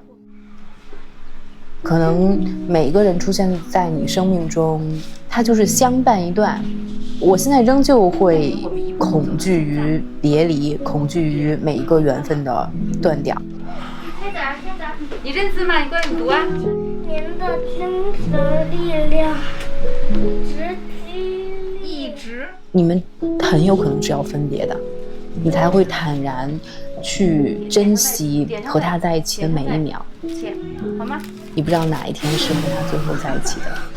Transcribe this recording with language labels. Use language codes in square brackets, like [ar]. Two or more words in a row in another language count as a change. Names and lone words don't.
[zh] 可能每個人出現在你生命中，他就是相伴一段。我現在仍舊會恐懼於別離，恐懼於每一個緣分的斷掉。你認字嗎？你過來，你讀啊。您的精神力量一直。你們很有可能是要分別的，你才會坦然去珍惜和他在一起的每一秒。好嗎？你不知道哪一天是和他最後在一起的。